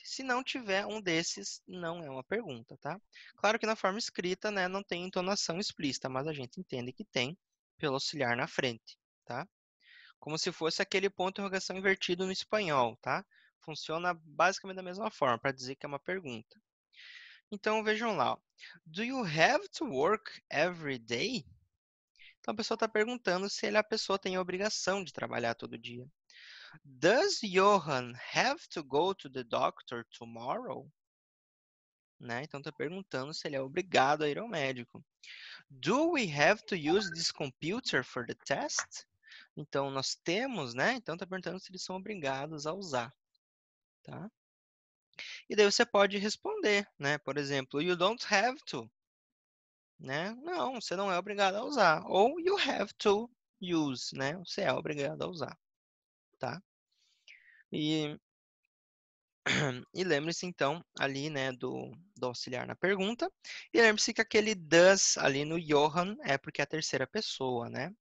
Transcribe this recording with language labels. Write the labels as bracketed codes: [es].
[pt] Se não tiver um desses, não é uma pergunta, tá? Claro que na forma escrita, né, não tem entonação explícita, mas a gente entende que tem pelo auxiliar na frente, tá? Como se fosse aquele ponto de interrogação invertido no espanhol, tá? Funciona basicamente da mesma forma, para dizer que é uma pergunta. Então, vejam lá. Ó. [en] Do you have to work every day? [pt] Então, a pessoa está perguntando se a pessoa tem a obrigação de trabalhar todo dia. [en] Does Johan have to go to the doctor tomorrow? [pt] Né? Então, está perguntando se ele é obrigado a ir ao médico. Do we have to use this computer for the test? Então, nós temos, né? Então, está perguntando se eles são obrigados a usar. Tá? E daí você pode responder, né? Por exemplo, [en] you don't have to. [pt] Né? Não, você não é obrigado a usar. Ou [en] you have to use, [pt] né? Você é obrigado a usar, tá? E, e lembre-se, então, ali, né, do auxiliar na pergunta. E lembre-se que aquele does ali no Johan é porque é a terceira pessoa, né?